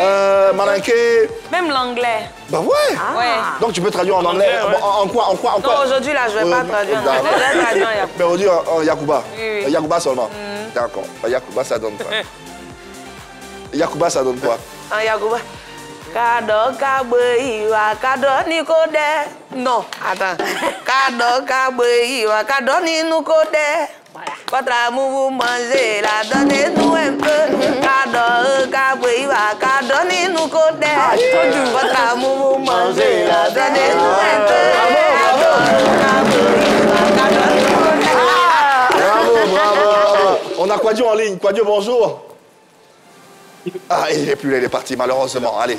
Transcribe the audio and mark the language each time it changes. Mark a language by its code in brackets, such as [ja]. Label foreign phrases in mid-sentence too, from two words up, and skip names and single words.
[fr] Malinké. Même l'anglais. Bah ouais. Ouais. Donc tu peux traduire en anglais. En quoi? Non, aujourd'hui là, je ne vais pas traduire en anglais. Je vais traduire en Yakuba. Mais on dit en Yakuba. Oui. Yakuba seulement. D'accord. Yakuba, ça donne quoi? Yakuba, ça donne quoi? En Yakuba. [dnj] Kado kabeiwa kado nikode. [fr] Non, attends. [dnj] Kado kabeiwa kado nikode. [fr] Votre amour vous mangez là, donnez-nous un peu. [dnj] Kado kabeiwa kado nikode. [fr] Votre amour vous mangez là, donnez-nous un peu. Bravo. On a Quadio en ligne. Quadio, bonjour. Ah, il n'est plus là, il est parti, malheureusement. Allez,